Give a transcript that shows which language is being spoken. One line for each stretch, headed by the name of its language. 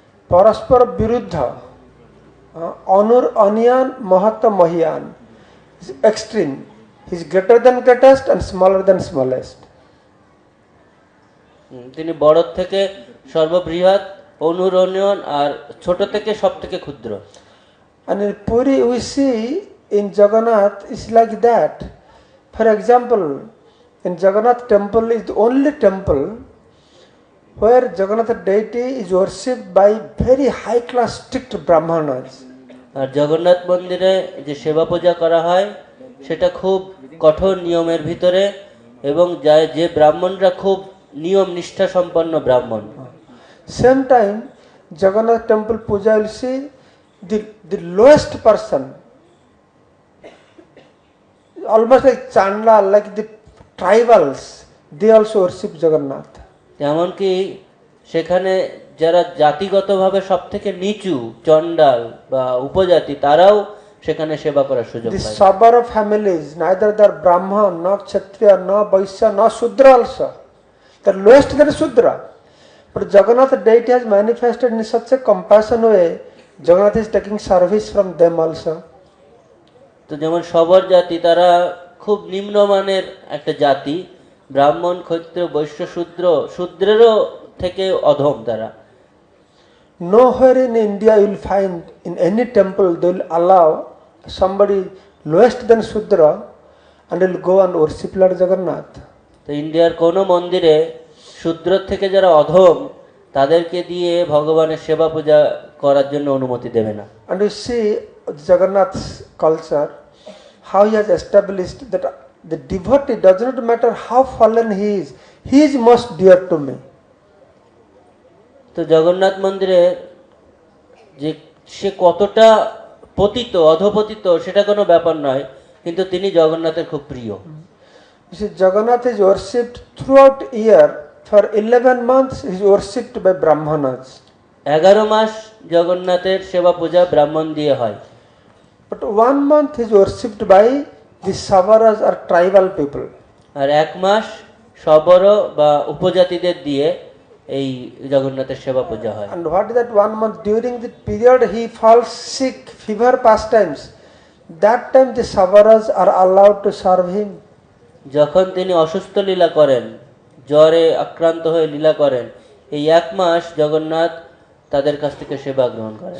Bangla: পরস্পর বিরুদ্ধ, অনুর অনিয়ান, মহত্ব মহিয়ান,
English: Extreme, he is greater than greatest and smaller than smallest.
Bangla: তিনি বড় থেকে সর্ববৃহৎ, অনুর অনিয়ন, আর ছোট থেকে সব থেকে ক্ষুদ্র।
English: And in Puri we see in Jagannath is like that. For example, in Jagannath temple is the only temple where Jagannath deity is worshipped by very high class strict brahmanas.
Bangla: আর জগন্নাথ মন্দিরে যে সেবা পূজা করা হয় সেটা খুব কঠোর নিয়মের ভিতরে, এবং যে ব্রাহ্মণরা খুব নিয়ম নিষ্ঠা সম্পন্ন ব্রাহ্মণ।
English: Same time, Jagannath temple puja will see the lowest person, almost like Chandla, like the tribals, they also worship Jagannath.
Bangla: এমনকি সেখানে যারা জাতিগতভাবে সব থেকে নিচু, চণ্ডাল বা উপজাতি, তারাও সেখানে সেবা করার সুযোগ
English: The
Bangla: পায়।
English: Sabara families, neither they are Brahman, nor Kshatriya, nor Vaishya, nor Shudra also. The lowest that is Shudra. But Jagannath deity has manifested in such a compassion way, Jagannath is taking service from them also.
Bangla: তো যেমন সবর জাতি, তারা খুব নিম্নমানের একটা জাতি, ব্রাহ্মণ ক্ষত্র বৈশ্য শূদ্র, শূদ্রেরও থেকে অধম তারা।
English: Nowhere in India you will find in any temple they will allow somebody lowest than Shudra and will go and worship Lord Jagannath.
Bangla: তো ইন্ডিয়ার কোনো মন্দিরে শূদ্র থেকে যারা অধম তাদেরকে দিয়ে ভগবানের সেবা পূজা করার জন্য অনুমতি দেবে না।
English: And you see Jagannath's culture, how he has established that the devotee does not matter how fallen he is most dear to me.
Bangla: তো জগন্নাথ মন্দিরে যে সে কতটা পতিত অধপতিত সেটা কোনো ব্যাপার নয়, কিন্তু তিনি জগন্নাথের খুব প্রিয়।
English: You see, Jagannath is worshipped throughout year. For 11 months he is worshipped by Brahmanas.
Bangla: 11 মাস জগন্নাথের সেবা পূজা ব্রাহ্মণ দিয়ে হয়।
English: But 1 month he is worshipped by the Savaras or tribal people.
Bangla: আর 1 মাস সবর বা উপজাতিদের দিয়ে এই জগন্নাথের সেবা পূজা হয়।
English: And what is that 1 month? During the period he falls sick, fever, pastimes. That time the Savaras are allowed to serve him.
Bangla: যখন তিনি অসুস্থ লীলা করেন, জ্বরে আক্রান্ত হয়ে লীলা করেন, এই 1 মাস জগন্নাথ তাদের কাছ থেকে সেবা গ্রহণ করেন।